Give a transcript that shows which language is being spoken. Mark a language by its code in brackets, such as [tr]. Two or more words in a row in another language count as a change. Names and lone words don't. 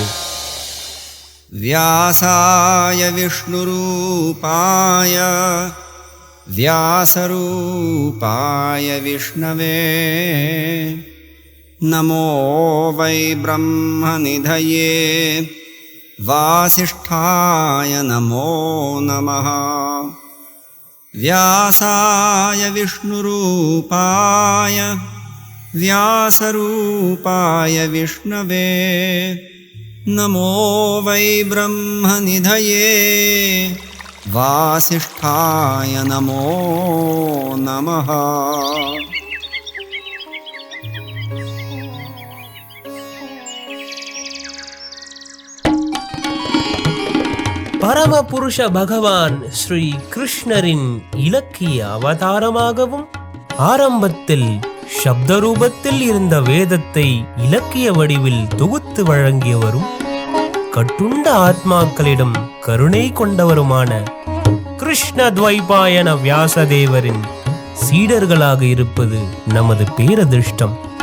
[sa] व्यासाय विष्णुरूपाय व्यासरूपाय विष्णवे नमो वै ब्रह्मनिधये वासिष्ठाय नमो नमः. व्यासाय विष्णुरूपाय व्यासरूपाय विष्णवे नमो वै ब्रह्मनिधये वासिष्ठाय नमो नमः. [ta] பரமபுருஷ பகவான் ஸ்ரீ கிருஷ்ணரின் இலக்கிய அவதாரமாகவும் ஆரம்பத்தில் சப்த ரூபத்தில் இருந்த வேதத்தை இலக்கிய வடிவில் தொகுத்து வழங்கியவரும் கட்டுண்ட ஆத்மாக்களிடம் கருணை கொண்டவருமான கிருஷ்ண துவைபாயன வியாசதேவரின் சீடர்களாக இருப்பது நமது பேரதிர்ஷ்டம்.